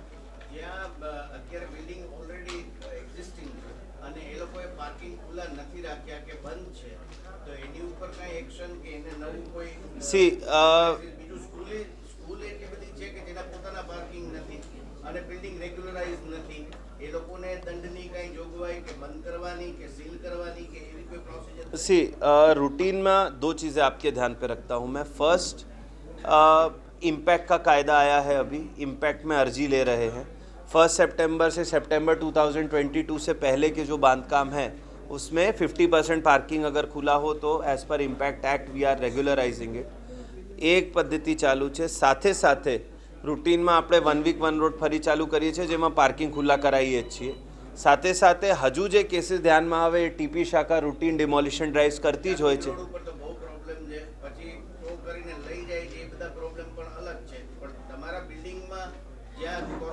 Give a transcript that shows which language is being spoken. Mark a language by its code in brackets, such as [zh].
[gu] અત્યારે building already existing છે અને એ લોકોએ પાર્કિંગ ખુલ્લા નથી રાખ્યા કે બંધ છે, તો એની ઉપર કઈ એક્શન કે એને નવું કોઈ બીજું સ્કૂલ એટલી બધી છે કે જેના પોતાના પાર્કિંગ નથી અને બિલ્ડિંગ રેગ્યુલરાઇઝ નથી, એ લોકોને દંડની કઈ જોગવાઈ કે બંધ કરવાની કે સીલ કરવાની કે એવી કોઈ प्रोसीजर? [hi] रूटीन में 2 चीज़ें आपके ध्यान पे रखता हूँ मैं. फर्स्ट, इम्पैक्ट का कायदा आया है, अभी इम्पैक्ट में अर्जी ले रहे हैं. 1 सितंबर से सितंबर 2022 से पहले के जो बांधकाम हैं उसमें 50% पार्किंग अगर खुला हो तो [en] As per impact act we are regularising it. [hi] एक पद्धति चालू है. [gu] સાથે સાથે રૂટીનમાં આપણે 1 વીક 1 રોડ ફરી ચાલુ કરીએ છીએ, જેમાં પાર્કિંગ ખુલ્લા કરાવીએ છીએ. સાથે સાથે હજુ જે કેસીસ ધ્યાનમાં આવે એ ટીપી શાખા રૂટીન ડિમોલિશન ડ્રાઇવ્સ કરતી જ હોય છે. ઉપર તો બહુ પ્રોબ્લેમ છે, પછી ટો કરીને લઈ જાય છે, એ બધા પ્રોબ્લેમ પણ અલગ છે, પણ તમારા બિલ્ડિંગમાં જ્યાં